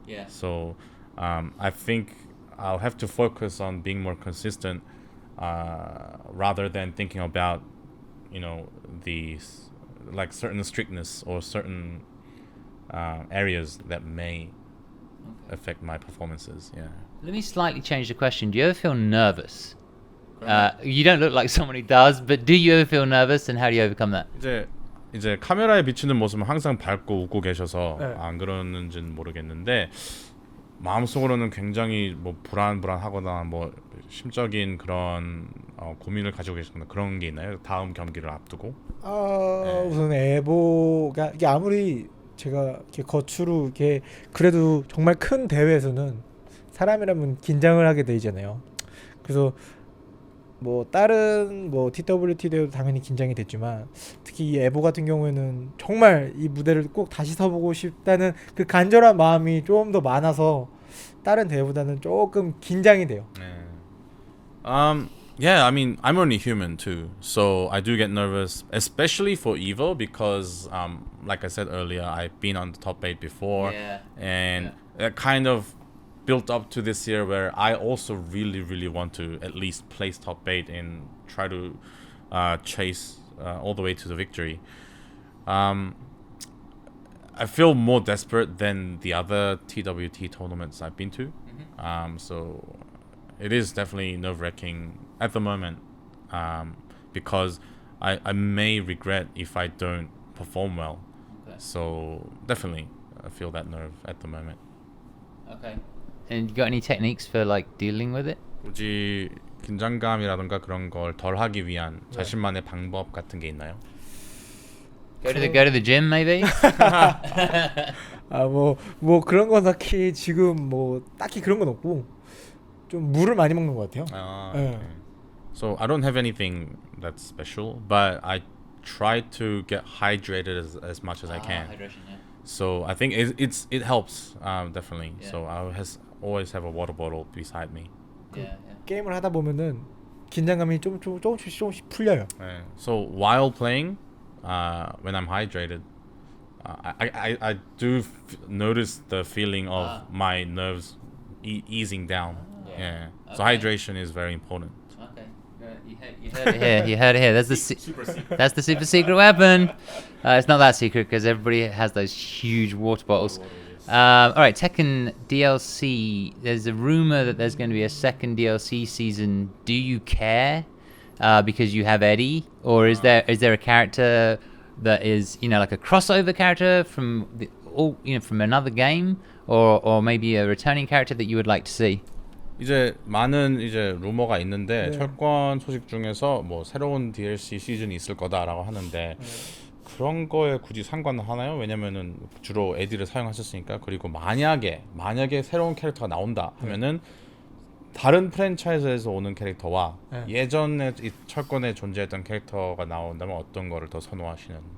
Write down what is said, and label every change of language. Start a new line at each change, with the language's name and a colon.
English: So I think I'll have to focus on being more consistent rather than thinking about these like certain strictness or certain areas that may affect my performances. Let me slightly change the question. Do you ever feel nervous? You don't look like someone who does, but do you ever feel nervous, and how do you overcome that?
Korean: 이제 카메라에 비치는 모습은 항상 밝고 웃고 계셔서 안 그러는지는 모르겠는데, 마음속으로는 굉장히 뭐 불안하거나 뭐 심적인 그런 고민을 가지고 계시거나 그런 게 있나요? 다음 경기를 앞두고? 우선 에보가 이게 아무리 제가 이렇게 거추로 이렇게 그래도 정말 큰 대회에서는 사람이라면 긴장을 하게 되잖아요. 그래서 뭐 다른 뭐 TWT 대회도 당연히 긴장이 됐지만, 특히 이 에보 같은 경우에는 정말 이 무대를 꼭 다시 서보고 싶다는 그 간절한 마음이 좀 더 많아서 다른 대회보다는 조금 긴장이 돼요.
English: Yeah, I mean, I'm only human too, so I do get nervous, especially for EVO, because like I said earlier, I've been on the top 8 before, and that kind of built up to this year where I also really want to at least place top 8 and try to chase all the way to the victory. I feel more desperate than the other TWT tournaments I've been to. So it is definitely nerve-wracking at the moment, because I may regret if I don't perform well. So definitely I feel that nerve at the moment. Okay. And you got any techniques for like dealing with it?
Korean: 굳이 긴장감이라든가 그런 걸 덜 하기 위한 자신만의 방법 같은 게 있나요?
English: Go to the gym maybe.
Korean: 뭐 그런 건 딱히 지금 뭐 딱히 그런 건 없고 좀 물을 많이 먹는 것 같아요.
English: Okay. So I don't have anything that's special, but I try to get hydrated as much as I can. Hydration, yeah. So I think it helps definitely. Yeah. So I always have a water bottle beside me. Yeah,
Korean: 게임을 하다 보면은 긴장감이 조금씩 풀려요.
English: Yeah. So while playing, when I'm hydrated, I do notice the feeling of my nerves easing down. Yeah. So Okay. hydration is very important. Okay. You heard it here. You heard it here. That's the that's the super secret weapon. It's not that secret because everybody has those huge water bottles. All right, Tekken DLC. There's a rumor that there's going to be a second DLC season. Do you care? Because you have Eddy, or is there a character that is like a crossover character from from another game, or maybe a returning character that you would like to see?
Korean: 이제 많은 이제 루머가 있는데 철권 소식 중에서 뭐 새로운 DLC 시즌이 있을 거다라고 하는데 그런 거에 굳이 상관하나요? 왜냐면은 주로 에디를 사용하셨으니까. 그리고 만약에 새로운 캐릭터가 나온다 하면은 다른 프랜차이즈에서 오는 캐릭터와 예전에 이 철권에 존재했던 캐릭터가 나온다면 어떤 거를 더 선호하시는?